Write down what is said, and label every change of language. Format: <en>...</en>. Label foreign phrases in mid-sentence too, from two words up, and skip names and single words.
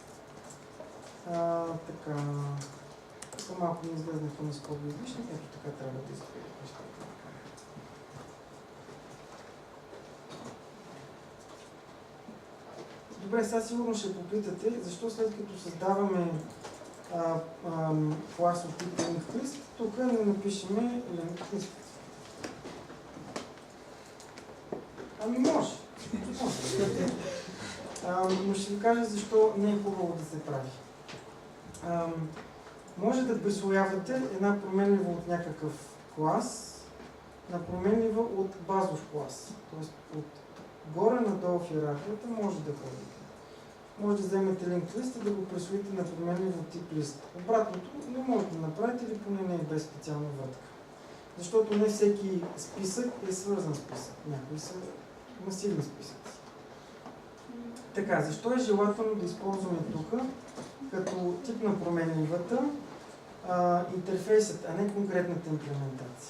<bg>Така, тук малко ми излезнаха на скоби излишни, ето така трябва да изглежда нещата. Добре, сега сигурно ще попитате, защо след като създаваме клас от тип</bg> <en>linked list,</en> <bg>тук не напишеме</bg> <en>linked list.</en> <bg>Ами може. Но ще ви кажа защо не е хубаво да се прави. Може да присвоявате една променлива от някакъв клас на променлива от базов клас. Тоест от горе надолу в иерархията може да ходите. Може да вземете</bg> <en>linked list</en> <bg>и да го присвоите на променлив от тип list. Обратното не може да направите или поне не е без специална вратка. Защото не всеки списък е свързан списък. Някои са масивни списъци. Така, защо е желателно да използваме тук като тип на променливата интерфейсът, а не конкретната имплементация?</bg>